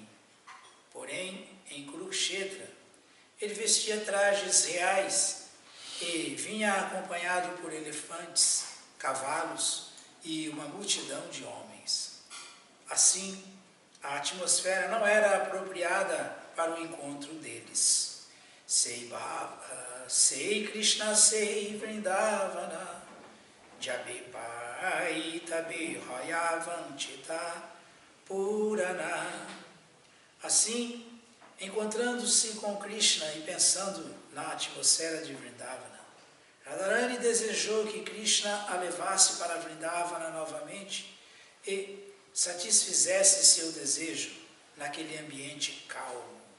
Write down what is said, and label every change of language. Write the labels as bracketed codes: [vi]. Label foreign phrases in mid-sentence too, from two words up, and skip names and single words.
[pt] Porém, em Kurukshetra, ele vestia trajes reais e vinha acompanhado por elefantes, cavalos e uma multidão de homens. Assim, a atmosfera não era apropriada para o encontro deles. [bn] সেই ভাব সেই কৃষ্ণ সেই বৃন্দাবন যবে পাই তবে হয় বাঞ্ছিত পূরণ. [pt] Assim, encontrando-se com Krishna e pensando na atmosfera de Vrindavana, Radharani desejou que Krishna a levasse para Vrindavana novamente e satisfizesse seu desejo naquele ambiente calmo.